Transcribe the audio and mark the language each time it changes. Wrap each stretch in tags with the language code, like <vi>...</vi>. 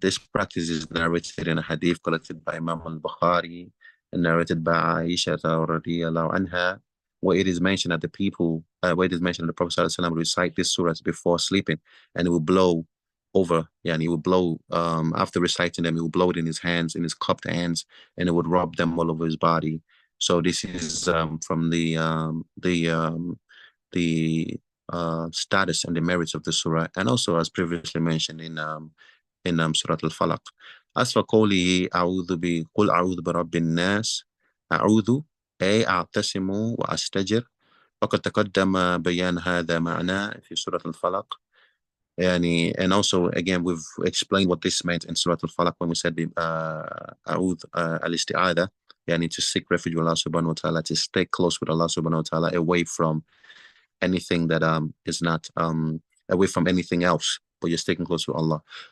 <en>This practice is narrated in a hadith collected by Imam al-Bukhari and narrated by Aisha radiyallahu anha, where it is mentioned that the Prophet ﷺ will recite this surah before sleeping, and it will blow over, and he will blow, after reciting them, he will blow it in his hands, in his cupped hands, and it would rub them all over his body. So this is from the status and the merits of the surah, and also as previously mentioned in Surah Al-Falaq.</en> <ar>As for قوله قل أعوذ برب الناس، أعوذ أي أعتصم وأستجر، وقد تقدم بيان هذا معناه في سورة الفلق.</ar> <en>And also again we've explained what this meant in Surah Al-Falaq when we said أعوذ al-isti'adha, to seek refuge with Allah subhanahu wa ta'ala, to stay close with Allah subhanahu wa ta'ala, away from anything that is not away from anything else, but you're sticking close to Allah.</en>